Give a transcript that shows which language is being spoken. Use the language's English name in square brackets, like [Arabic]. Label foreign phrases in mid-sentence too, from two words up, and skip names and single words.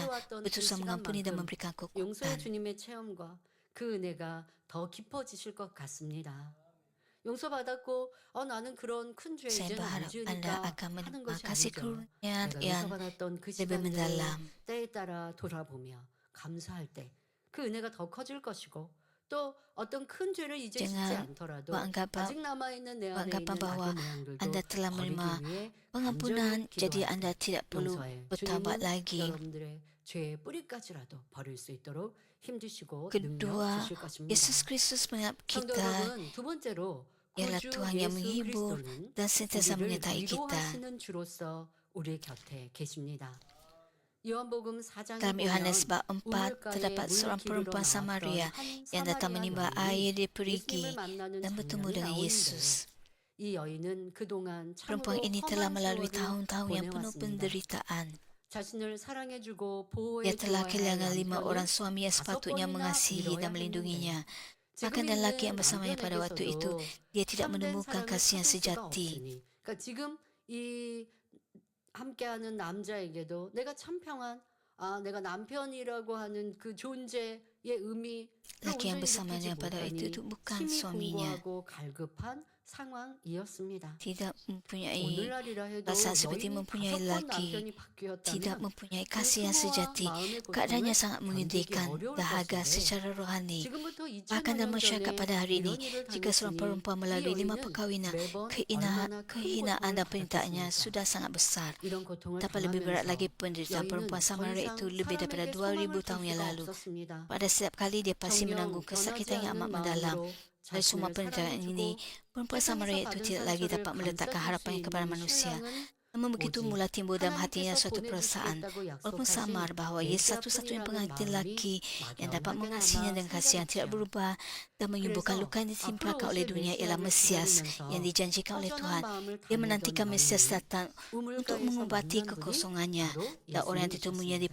[Korean] 해왔던 그 [Malay] berusaha mengampuni dan [Korean] 시간만큼 [Malay] memberikan [Korean] 용서의 [Malay] kekuatan. [Korean] 주님의 체험과 그 은혜가 더 깊어지실 것 같습니다. 용서받았고 나는 그런 큰 죄 [Malay] Saya [Korean] 이제는 안 [Malay] berharap anda [Korean] 지으니까 [Malay] akan [Korean] 하는 [Malay] menerima [Korean] 것이 [Malay] kasih [Korean] 아니죠. [Malay] kurniaan [Korean] 내가 [Malay] yang [Korean] 용서받았던 그 [Malay] lebih [Korean] 시간들을 [Malay] mendalam. [Korean] 때에 따라 돌아보며 감사할 때 그 은혜가 더 커질 것이고 또 어떤 큰 죄를 이제 짓지 [Malay] Jangan [Korean] 않더라도 [Malay] beranggapan [Korean] 아직 남아있는 내 안에 [Malay] beranggapan [Korean] 있는 [Malay] bahwa [Korean] 악의 모양들도 [Malay] anda telah menerima [Korean] 버리기 위해 [Malay] pengampunan, [Korean] 간절히 [Malay] jadi [Korean] 기도할 [Malay] anda [Korean] 때 [Malay] tidak perlu [Korean] 용서의 [Malay] bertaubat [Korean] 주님은 [Malay] lagi. [Korean] 여러분들의 죄의 뿌리까지라도 버릴 수 있도록 힘주시고 능력 [Malay] Kedua, [Korean] 주실 것입니다. [Malay] Yesus Kristus mengingat [Korean] 성도 [Malay] kita [Korean] 여러분, 두 번째로 [Malay] ialah [Korean] 구주 [Malay] Tuhan yang [Korean] 예수 [Malay] menghibur [Korean] 그리스도는 [Malay] dan sentiasa [Korean] 우리를 [Malay] menyertai kita. [Korean] 위로하시는 주로서 우리 곁에 계십니다. 요한복음 4장에 [Malay] Dalam Yohanes bab 4 [Korean] 우물가에 [Malay] terdapat [Korean] 물 [Malay] seorang [Korean] 기르러 [Malay] perempuan [Korean] 나왔던 Samaria 한 [Malay] yang datang [Korean] 사마리아 [Malay] menimba [Korean] 여인이 [Malay] air di perigi [Korean] 예수님을 만나는 [Malay] dan bertemu [Korean] 장면이 [Malay] dengan [Korean] 나오는데 Yesus. 이 여인은 그동안 [Malay] Perempuan [Korean] 참으로 [Malay] ini telah [Korean] 험한 [Malay] melalui [Korean] 세월을 [Malay] tahun-tahun yang penuh [Korean] 보내왔습니다. [Malay] penderitaan. [Korean] 자신을 사랑해주고 [Malay] Ia [Korean] 보호해 [Malay] telah [Korean] 주어야 할 [Malay] kehilangan 5 orang [Korean] 남편을 [Malay] suami yang 5 sepatutnya [Korean] 번이나 [Malay] mengasihi [Korean] 잃어야 [Malay] dan melindunginya. [Korean] 했는데 [Malay] Bahkan [Korean] 지금 [Malay] dan lelaki [Korean] 있는 [Malay] yang bersamanya pada waktu itu, [Korean] 남편에게서도 [Malay] dia tidak [Korean] 참된 [Malay] menemukan [Korean] 사랑을 [Malay] kasih yang [Korean] 찾을 수가 [Malay] sejati. [Korean] 없으니 그러니까 지금 이 함께하는 남자에게도 내가 참 평안 내가 남편이라고 하는 그 존재의 의미를 [Malay] Lelaki yang [Korean] 온전히 느끼지 [Malay] bersamanya pada waktu [Korean] 못하니 [Malay] itu bukan [Korean] 심히 [Malay] suaminya. [Korean] 공고하고 갈급한 상황이었습니다. [Malay] Tidak mempunyai [Korean] 오늘날이라 해도 [Malay] perasaan seperti [Korean] 여인이 [Malay] mempunyai [Korean] 5번 [Malay] laki. [Korean] 남편이 [Malay] Tidak [Korean] 바뀌었다면 [Malay] mempunyai [Korean] 그 [Malay] kasih yang [Korean] 수모와 [Malay] sejati. [Korean] 마음의 [Malay] Keadaannya [Korean] 고통을 [Malay] sangat [Korean] 견디기 [Malay] menyedihkan, [Korean] 어려울 [Malay] dahaga [Korean] 것인데 [Malay] secara rohani. [Korean] 지금부터 [Malay] Bahkan [Korean] 2000여 [Malay] dalam [Korean] 년 [Malay] masyarakat [Korean] 전에 [Malay] pada hari ini, [Korean] 이런 일을 [Malay] jika seorang [Korean] 당했으니 [Malay] perempuan [Korean] 이 [Malay] melalui 5 [Korean] 여인은 [Malay] perkahwinan, [Korean] 매번 얼마나 큰 [Malay] kehinaan [Korean] 고통을 [Malay] dan penderitaannya [Korean] 받았겠습니까? [Malay] sudah sangat besar. [Korean] 이런 고통을 [Malay] Dapat lebih berat [Korean] 당하면서 [Malay] lagi penderitaan [Korean] 여인은 [Malay] perempuan [Korean] 더 Samaria 이상 [Malay] itu lebih daripada [Korean] 사람에게 2000 소망을 줄 [Malay] tahun yang [Korean] 수가 [Malay] lalu. [Korean] 없었습니다. [Malay] Pada setiap kali dia pasti [Korean] 정녕 [Malay] menanggung [Korean] 변하지 [Malay] kesakitan yang [Korean] 않는 [Malay] amat mendalam. [Korean] 마음으로 [Malay] Dari semua [Korean] 자신을 [Malay] penderitaan ini, [Korean] 사랑해주고 [Malay] perempuan Samaria itu [Korean] 세상에서 [Malay] tidak [Korean] 받은 [Malay] lagi [Korean] 상처를 [Malay] dapat meletakkan [Korean] 감싸줄 수 [Malay] harapannya kepada [Korean] 있는 [Malay] manusia. [Korean] 신랑은 [Malay] Namun begitu [Korean] 오직 [Malay] mula timbul dalam hatinya [Korean] 하나님께서 [Malay] suatu perasaan, [Korean] 보내주시겠다고 [Malay] walaupun [Korean] 약속하신 [Malay] samar bahawa Ia satu-satunya [Korean] 메시아뿐이라는 [Malay] pengantin [Korean] 마음이 [Malay] lelaki yang dapat [Korean] 막연하게나마 [Malay] mengasihinya dengan kasih yang tidak [Korean] 생각했지요. [Malay] berubah dan menyembuhkan [Korean] 그래서 [Malay] luka yang ditimpakan [Korean] 앞으로 [Malay] oleh [Korean] 오실 [Malay] dunia ialah [Korean] 메시아를 Mesias 기다리면서 [Malay] yang dijanjikan oleh [Korean] 허전한 [Malay] Tuhan. [Korean] 마음을 [Malay] Dia [Korean] 달래던 [Malay] menantikan Mesias [Korean] 여인이 [Malay] datang untuk [Korean] 우물가에서 [Malay] mengobati [Korean] 만난 분이 [Malay] kekosongannya. [Korean] 바로 [Malay] Dan orang yang ditemui di